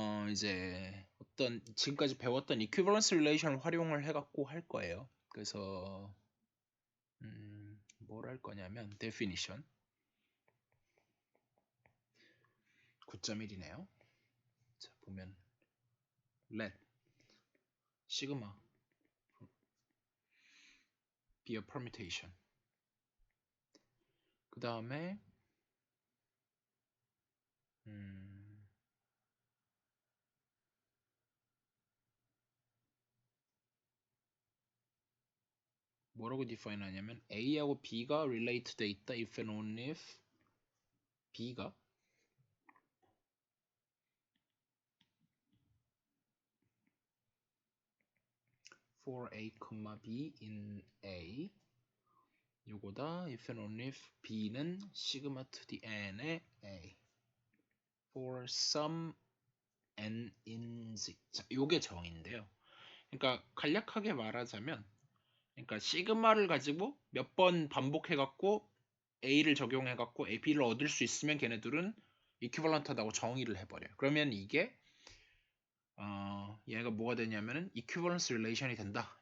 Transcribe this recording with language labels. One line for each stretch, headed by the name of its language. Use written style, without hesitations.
Korean: 이제 어떤 지금까지 배웠던 equivalence relation을 활용을 해갖고 할 거예요. 그래서 뭘 할 거냐면 definition 9.1이네요. 자 보면 let sigma be a permutation 그 다음에 뭐라고 define 하냐면 A하고 B가 relate 돼 있다 if and only if B가
English: for a, b in a 요거다 if and only if b는 sigma to the n의 a for some n in z.
Korean: 자, 요게 정의인데요. 그러니까 간략하게 말하자면 그러니까 시그마를 가지고 몇 번 반복해 갖고 a를 적용해 갖고 b를 얻을 수 있으면 걔네들은 이퀴벌런트하다고 정의를 해버려요. 그러면 이게 얘가 뭐가 되냐면은 이퀴벌런스 릴레이션이 된다.